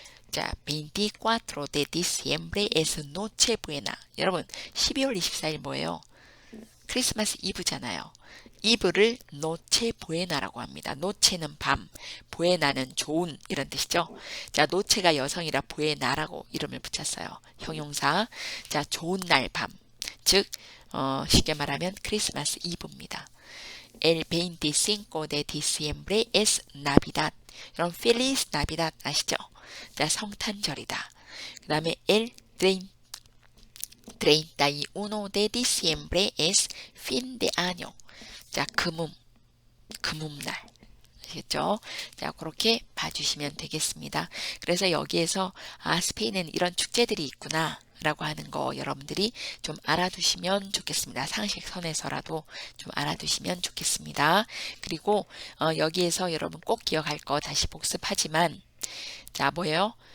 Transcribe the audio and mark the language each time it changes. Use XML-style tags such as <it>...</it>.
<es>자, 24 de diciembre es Nochebuena.</es> <ko>여러분, 12월 24일 뭐예요? 크리스마스 이브잖아요. 이브를 노체부에나라고 합니다. 노체는 밤, 부에나는 좋은 이런 뜻이죠. 자, 노체가 여성이라 부에나라고 이름을 붙였어요. 형용사. 자, 좋은 날 밤. 즉 쉽게 말하면 크리스마스 이브입니다.</ko> <es>El 25 de diciembre es Navidad.</es> <ko>여러분,</ko> <es>Feliz Navidad</es> <ko>아시죠? 자, 성탄절이다. 그 다음에</ko> <es>El 31 de diciembre es fin de año.</es> <ko>자, 금음날. 아시겠죠? 자, 그렇게 봐주시면 되겠습니다. 그래서 여기에서 스페인에는 이런 축제들이 있구나 라고 하는 거 여러분들이 좀 알아두시면 좋겠습니다. 상식선에서라도 좀 알아두시면 좋겠습니다. 그리고 여기에서 여러분 꼭 기억할 거 다시 복습하지만 자, 뭐예요?</ko>